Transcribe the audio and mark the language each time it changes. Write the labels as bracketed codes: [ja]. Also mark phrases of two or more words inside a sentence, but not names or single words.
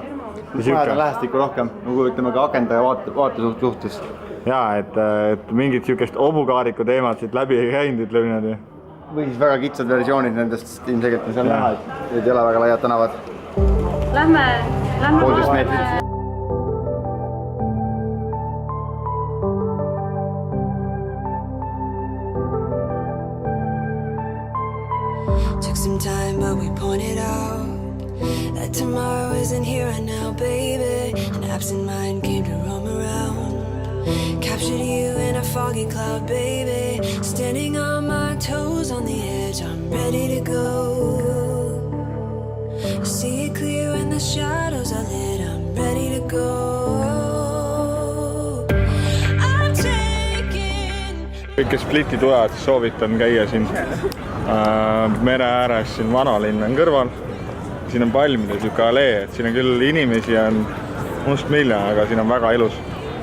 [et] Majad on lähestikku rohkem, nagu ütleme ka akenda ja vaate suhtes. Jaa, et mingid siukest obukaariku teemad siit läbi ei käinud, ütleme niimoodi. Või siis väga kitsad versioonid nendest ilmselgelt on seal näha, et ei ole väga laiad tänavad. Lähme 1,5 meetrit. [en] Took some time, but we pointed out that tomorrow isn't here right now, baby. An absent mind came to roam around. Captured you in a foggy cloud, baby. Standing on my toes on the edge, I'm ready to go. See it clear when the shadows are lit, I'm ready to go. I'm taking... [et] Kõik, kes Spliti tulevad, soovitan käia siin mere ääres, siin vanalinn on kõrval. Siin on palmide siuke alee, et siin on küll inimesi on must miljon, aga siin on väga ilus.